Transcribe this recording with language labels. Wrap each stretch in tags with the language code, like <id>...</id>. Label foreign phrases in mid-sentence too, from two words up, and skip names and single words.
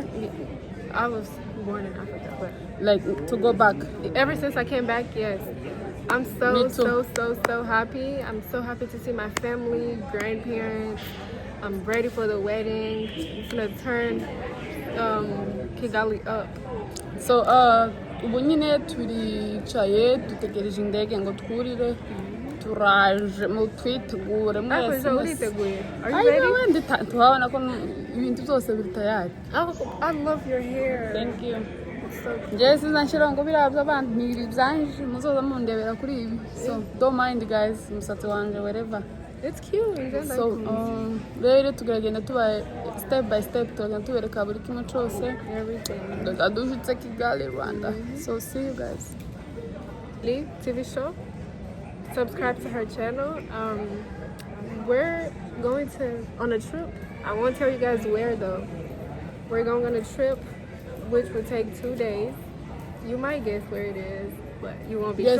<en>I was born in Africa, but Like to go back. ever since I came back, yes. I'm so happy. I'm so happy to see my family, grandparents. I'm ready for the wedding. It's gonna turn Kigali up.</en> <rw>So ubu nyine turicaye dutegereje indege ngo twurire, turaje mu twitegure mwese.</rw> <en>Are you ready?</en> <rw>Wenda tuhabona ko ibintu byose biri tayari.</rw> <en>I love your hair. Thank you. It's so cute.</en> <rw>Njye sinashira ngo biriya by'abandi ni ibyanje, muzoza mundebera kuri ibi.</rw> <en>So don't mind guys,</en> <rw>umusatsi wanje wherever.</rw> <en>It's cute.</en> <rw>So rero tugeragenda tuba</rw> <en>step by step,</en> <rw>turagenda tubereka buri kimwe cyose.</rw> <en>Everything.</en> <rw>Dushitse Kigali, Rwanda.</rw> <en>So see you guys. TV show. Subscribe to her channel. We're going on a trip. I won't tell you guys where though. We're going on a trip which will take 2 days. You might guess where it is, but you won't be sure.</en>